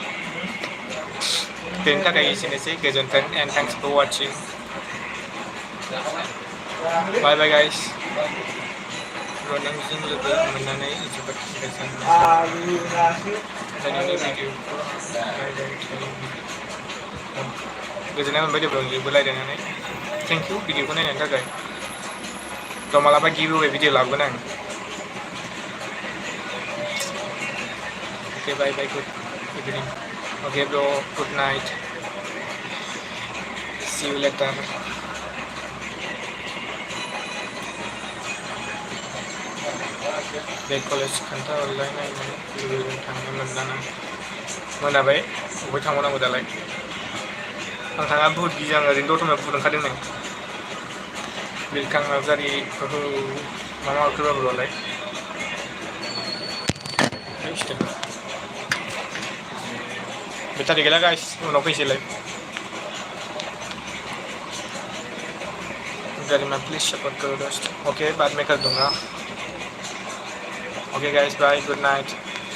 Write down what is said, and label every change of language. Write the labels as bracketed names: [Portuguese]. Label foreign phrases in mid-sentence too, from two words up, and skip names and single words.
[Bodo] बेनि थाखाय एसेनोसै गोजोन्थों [English] and thanks for watching bye bye guys [Bodo] रनोंजों लोगो मोननानै जोबोद गोजोननाय भिडिअखौ गोजोननाय मोनबाय दे ब्र'जोंबो रायज्लायनानै [English] thank you [Bodo] भिडिअखौ नायनायनि थाखाय थ' मालाबा [English] giveaway video [Bodo] लाबोगोन आं [English] Okay, bye, good evening. Okay, bro, good night. See you later. [Bodo] बे कलेज खोन्थाहरलायनाय लोगोजों थांनो मोनदाना मोनाबाय बबेहाय थांबावनांगौ दालाय आं थाङा बुहुत गियो आं ओरैनो दतमायाव फुदुंखादों नै बिरखां नार्जारि मा ओंख्रिबा ब्र'लाय बेटारि गैला गाइस उनाव फैसैलाय [Hindi] गारिमा [English] please support [Hindi] करो दोस्त ओके बाद में कर दूंगा [English] okay guys bye good night